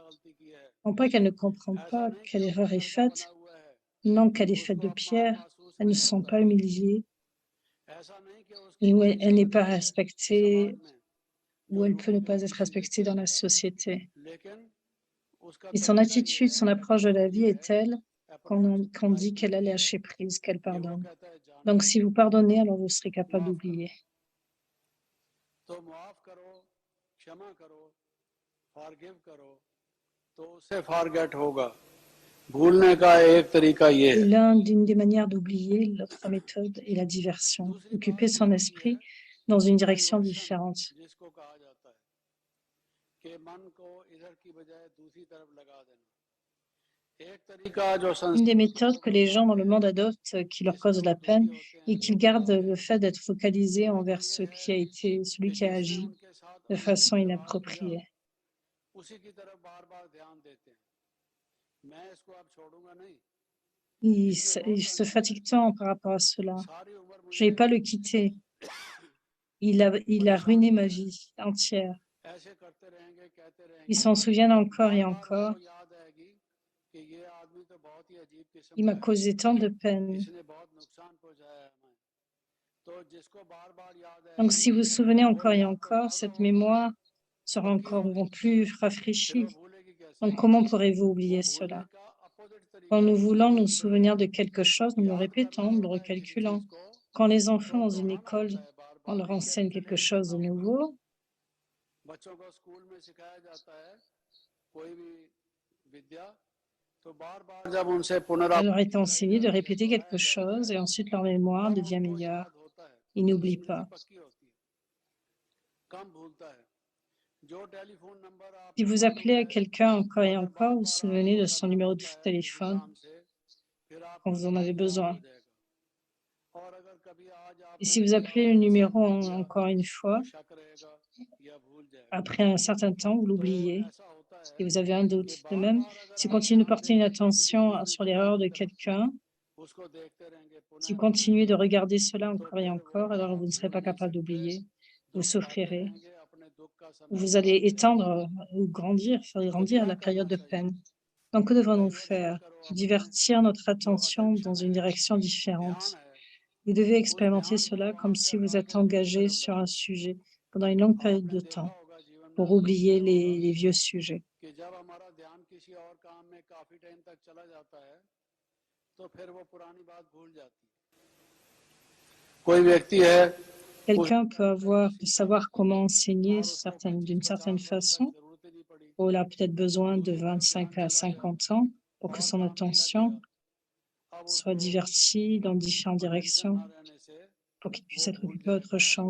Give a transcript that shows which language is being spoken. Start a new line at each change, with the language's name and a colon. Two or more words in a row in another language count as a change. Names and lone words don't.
French: Non pas qu'elle ne comprend pas quelle erreur est faite, non qu'elle est faite de pierre, elles ne sont pas humiliées, elle n'est pas respectée où elle peut ne pas être respectée dans la société. Et son attitude, son approche de la vie est telle qu'on dit qu'elle a lâché prise, qu'elle pardonne. Donc, si vous pardonnez, alors vous serez capable d'oublier.
Hindi: तो माफ करो, क्षमा करो, फॉरगिव करो, तो उससे फॉरगेट होगा। भूलने का एक तरीका ये
French: Et
Hindi: है।
French: l'une des manières d'oublier, l'autre méthode est la diversion. Occuper son esprit dans une direction différente.
Hindi: जिसको कहा जाता है कि मन को इधर की बजाय दूसरी तरफ लगा देना। एक तरीका जो
French: Une des méthodes que les gens dans le monde adoptent qui leur cause de la peine et qu'ils gardent le fait d'être focalisés envers ce qui a été, celui qui a agi de façon inappropriée.
Hindi: उसी की तरफ बार-बार ध्यान देते हैं। मैं इसको अब छोड़ूंगा नहीं।
French: Ils se fatiguent tant par rapport à cela.
Hindi: सारी उम्र
French: Je ne vais pas le quitter. Il a ruiné ma vie entière.
Hindi: ऐसे करते रहेंगे, कहते रहेंगे।
French: Ils s'en souviennent encore et encore.
Hindi: उनको याद आएगी कि ये आदमी तो बहुत ही अजीब किस्म
French: Il m'a causé tant de peine.
Hindi: इसने बहुत नुकसान पहुंचाया है हमें। तो जिसको बार-बार याद आएगी।
French: Donc, si vous vous souvenez encore et encore, cette mémoire sera encore plus rafraîchie. Donc, comment pourrez-vous oublier cela? Quand nous voulons nous souvenir de quelque chose, nous le répétons, nous le recalculons. Quand les enfants dans une école, on leur enseigne quelque chose de nouveau,
Hindi: बच्चों को स्कूल में सिखाया जाता है कोई भी विद्या तो बार-बार जब उनसे
French: il
Hindi: पुनरावृत्ति
French: leur est enseigné de répéter quelque chose et ensuite leur mémoire devient meilleure. Ils n'oublient pas.
Hindi: पक्की होती है कम भूलता है जो
English: telephone number
Hindi: आप
French: Si vous appelez à quelqu'un encore et encore, vous vous souvenez de son numéro de téléphone quand vous en avez besoin.
Hindi: और अगर कभी आज आप
French: Et si vous appelez le numéro encore une fois,
Hindi: शक रहेगा या भूल जाएगा
French: après un certain temps, vous l'oubliez
Hindi: ऐसा होता है
French: et vous avez un doute. De même, si vous continuez de porter une attention sur l'erreur de quelqu'un,
Hindi: उसको देखते रहेंगे
French: si vous continuez de regarder cela encore et encore, alors vous ne serez pas capable d'oublier. Vous souffrirez.
Hindi: अपने दुख का समय
French: Vous allez étendre ou grandir, faire grandir la période de peine. Donc, que devons-nous faire? Divertir notre attention dans une direction différente. Vous devez expérimenter cela comme si vous êtes engagé sur un sujet pendant une longue période de temps pour oublier les vieux sujets.
Hindi: कि जब हमारा ध्यान किसी और काम में काफी टाइम तक चला जाता है तो फिर वो पुरानी बात भूल जाती है कोई व्यक्ति है
French: Quelqu'un peut savoir comment enseigner d'une certaine façon, ou il a peut-être besoin de 25 à 50 ans pour que son attention soit divertie dans différentes directions, pour qu'il puisse être occupé à autre chose.